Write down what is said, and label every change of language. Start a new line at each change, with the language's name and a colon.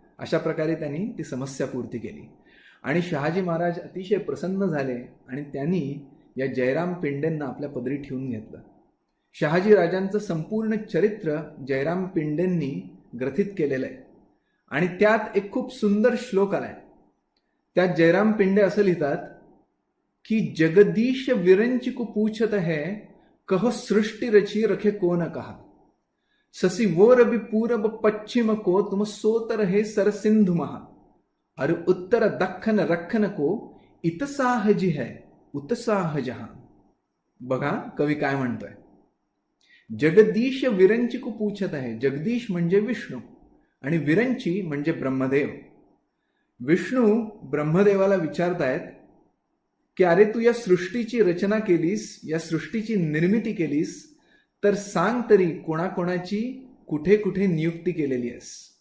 Marathi: अशा प्रकारे त्यांनी ती समस्या पूर्ती केली. आणि शहाजी महाराज अतिशय प्रसन्न झाले आणि त्यांनी या जयराम पिंडेंना आपल्या पदरी ठेवून घेतलं. शहाजी राजांचं संपूर्ण चरित्र जयराम पिंडेंनी ग्रथित केलेलं आहे आणि त्यात एक खूप सुंदर श्लोक आलाय. त्यात जयराम पिंडे असं लिहितात की
Hindi: जगदीश विरंचिकु पूछत है, कहो सृष्टि रची रखे को न कहा, ससी वो रवि पूरब पश्चिम को तुम सोत रहे सर सिंधु महा, अर उत्तर दख्खन रखन को इतसाह जी है उत्साह जहां.
Marathi: बघा कवी काय म्हणतोय. जगदीश विरंचिकु पूछत आहे. जगदीश म्हणजे विष्णू आणि विरंची म्हणजे ब्रह्मदेव. विष्णू ब्रह्मदेवाला विचारतायत की अरे तू या सृष्टीची रचना केलीस, या सृष्टीची निर्मिती केलीस, तर सांग तरी कोणाकोणाची कुठे कुठे नियुक्ती केलेली आहेस.